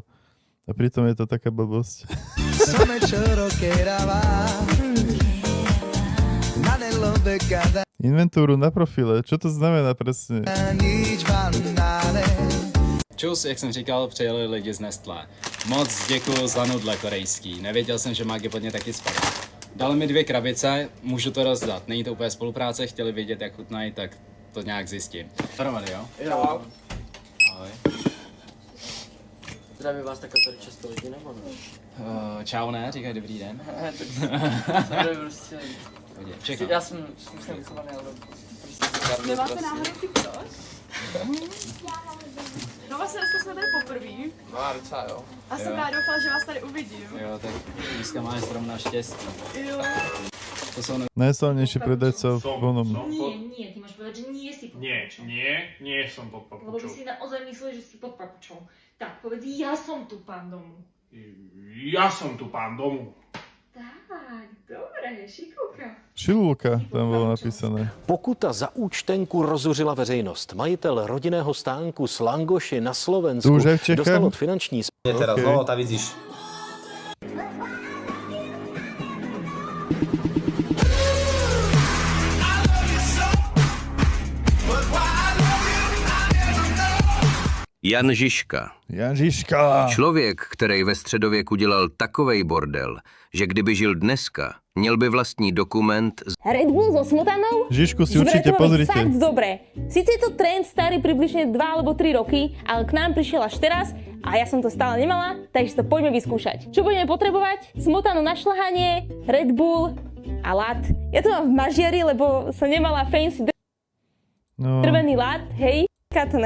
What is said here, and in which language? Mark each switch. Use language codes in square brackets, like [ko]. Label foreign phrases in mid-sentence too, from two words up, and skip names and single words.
[sk] A pritom je to taká blbosť. Inventúru na profile, čo to znamená presne? [cs] Čus, jak jsem říkal, přijeli lidi z Nestlé. Moc děkuju za nudle korejský, nevěděl jsem, že Magi pod ně taky spadá. Dali mi 2 krabice, můžu to rozdat, není to úplně spolupráce, chtěli vědět, jak chutnají, tak to nějak zjistím. Dohromady, jo? Čau. Ahoj. Zdraví vás takhle tady často lidi, nebo ne? Čau, ne? Říkaj dobrý den. Tady prostě... Všechno. Já jsem vychovaný, ale prostě... Nemáte náhodou TikTok? No vlastně dneska jsme tady poprvé. No a docela jo. A jsem rád doufala, že vás tady uvidím. Jo, tak dneska máš zrovna štěstí. Jo. To jsou [sk] Najsilnejší predajca v onom. Nie, ty máš povedať, že nie si pod papučou. Nie som pod Lebo by si naozaj myslel, že si pod papučou. Tak, povedz, ja som tu pán domu. Ja som tu pán domu. Tak, dobre, šikovka. Šilulka tam bolo napísané. [cs] Pokuta za účtenku rozuřila veřejnost. Majitel rodinného stánku s Langoši na Slovensku [sk] To už aj v Čechách? [cs] dostal od finanční [sk] Teraz, no, tá vidíš. [cs] Jan Žižka. Jan Žižka. Člověk, který ve středověku dělal takovej bordel, že kdyby žil dneska, měl by vlastní dokument. [sk] Red Bull so smotanou? Žižku si určite pozrite. Fakt dobre. Sice je to trend starý približne 2 alebo 3 roky, ale k nám prišiel až teraz a ja som to stále nemala, takže to poďme vyskúšať. Čo budeme potrebovať? Smotanu na šľahanie, Red Bull a lat. Ja to mám v mažiari, lebo som nemala fancy drvený lat, hej, katne.